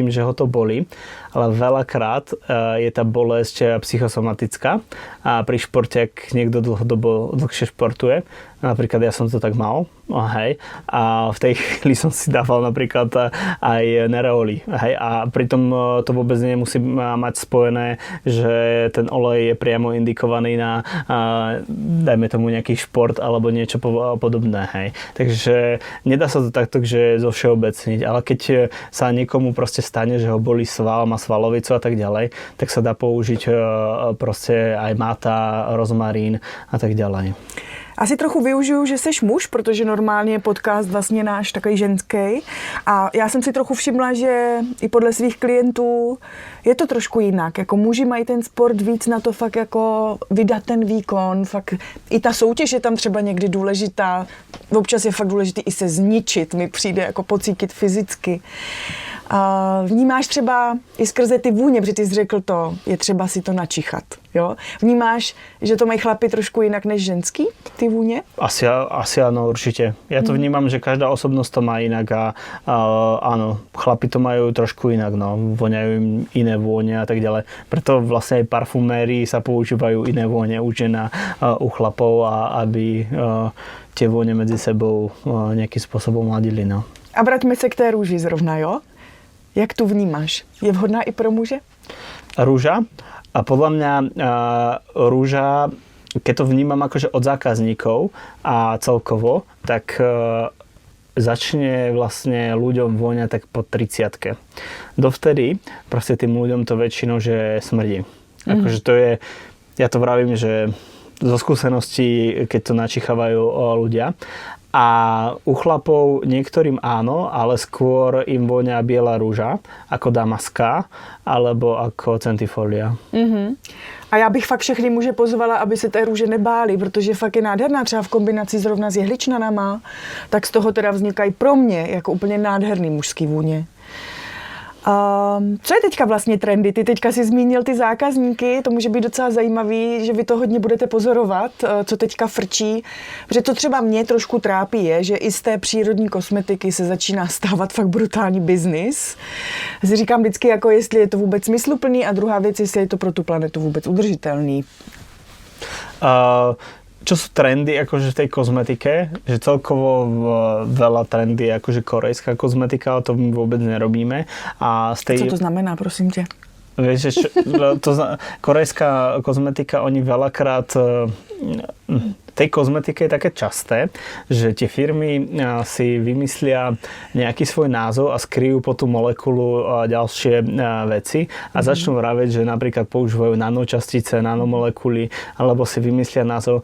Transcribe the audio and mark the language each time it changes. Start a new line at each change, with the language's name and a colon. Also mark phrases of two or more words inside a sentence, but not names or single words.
Slovak: tým, že ho to bolí, ale veľakrát je tá bolesť psychosomatická a pri športe, ak niekto dlhšie športuje, napríklad ja som to tak mal, hej, a v tej chvíli som si dával napríklad aj nereoli, hej, a pritom to vôbec nemusí mať spojené, že ten olej je priamo indikovaný na, dajme tomu nejaký šport alebo niečo podobné, hej. Takže nedá sa to takto, že zo všeobecniť, ale keď sa niekomu proste stane, že ho bolí sval, má svalovicu a tak ďalej, tak sa dá použiť proste aj máta, rozmarín a tak ďalej.
Czech: Asi trochu využiju, že seš muž, protože normálně je podcast vlastně náš takový ženský. A já jsem si trochu všimla, že i podle svých klientů je to trošku jinak. Jako muži mají ten sport víc na to fakt jako vydat ten výkon. Fakt i ta soutěž je tam třeba někdy důležitá. Občas je fakt důležitý i se zničit. Mi přijde jako pocítit fyzicky. A vnímáš třeba i skrze ty vůně, protože ty jsi řekl to, je třeba si to načichat, jo? Vnímáš, že to mají chlapi trošku jinak než ženský, ty vůně?
Slovak: Asi áno, určite. Ja to vnímam, že každá osobnosť to má inak a áno, chlapi to majú trošku inak, no, voňajú im iné vône a tak ďalej. Preto vlastne aj parfumérii sa používajú iné vône u žien a u chlapov, aby tie vône medzi sebou nejakým spôsobom ladili, no.
Czech: A vraťme se k té růži zrovna, jo? Jak tu vnímáš? Je vhodná i pro muže?
Slovak: Rúža? A podľa mňa rúža, keď to vnímam akože od zákazníkov a celkovo, tak začne vlastne ľuďom voňať tak po 30-ke. Dovtedy proste tým ľuďom to väčšinou, že smrdí. Akože to je, ja to vravím, že zo skúseností, keď to načichávajú ľudia. A u chlapov niektorým áno, ale skôr im vonia biela rúža, ako damaská, alebo ako centifolia.
Czech: A já bych fakt všechny muže pozvala, aby se té růže nebáli, protože fakt je nádherná, třeba v kombinaci zrovna s jehličnanama, tak z toho teda vznikají pro mě jako úplně nádherný mužský vůně. Co je teďka vlastně trendy? Ty teďka si zmínil ty zákazníky, to může být docela zajímavý, že vy to hodně budete pozorovat, co teďka frčí. Protože to třeba mě trošku trápí je, že i z té přírodní kosmetiky se začíná stávat fakt brutální biznis. Si říkám vždycky, jako jestli je to vůbec smysluplný a druhá věc, jestli je to pro tu planetu vůbec udržitelný.
Slovak: Čo sú trendy akože v tej kozmetike, že celkovo veľa trendy je akože korejská kozmetika, ale to my vôbec nerobíme. A z tej...
Czech: Co to znamená, prosím tě?
Slovak: Vieš, že korejská kozmetika, oni veľakrát tej kozmetike je také časté, že tie firmy si vymyslia nejaký svoj názov a skryjú po tú molekulu ďalšie veci a začnú vraveť, že napríklad používajú nanočastice, nanomolekuly, alebo si vymyslia názov.